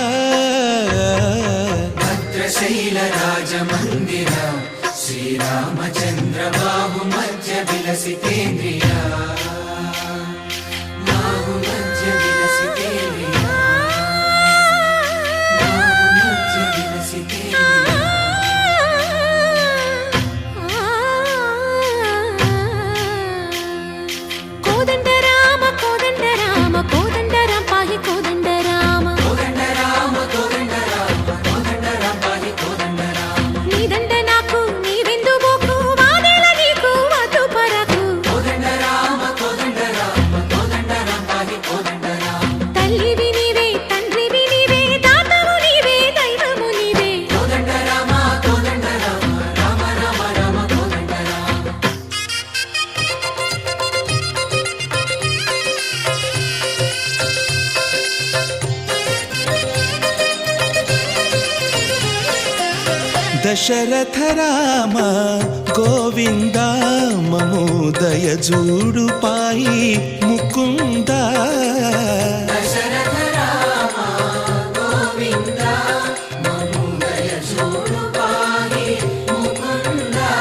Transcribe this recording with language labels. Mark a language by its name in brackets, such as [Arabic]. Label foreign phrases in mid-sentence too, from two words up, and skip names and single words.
[Sanskrit] भद्रशैल राजमन्दिर श्रीरामचन्द्र बाहुमध्य विलसितेन्द्रिय। बाहुमध्य विलसितेन्द्रिय। बाहुमध्य विलसितेन्द्रिय। [Telugu] కోదండ రామ కోదండ రామ కోదండ రామ పాహి కోదండ రామ కోదండ రామ కోదండ రామ కోదండ రామ పాహి కోదండ రామ। నీదండ నాకు నీవెందు బోకు వాదేల నీకు వద్దు పరకు। కోదండ రామ కోదండ రామ కోదండ రామ పాహి కోదండ రామ। తల్లివి నీవే తండ్రివి నీవే దాతవు నీవే దైవము నీవే। కోదండ రామ కోదండ రామ రామ రామ రామ కోదండ రామ। దశరథ రామ గోవింద మమోదయ జూడు పాహి ముకుంద। దశరథ రామ గోవింద మమోదయ జూడు పాహి ముకుంద।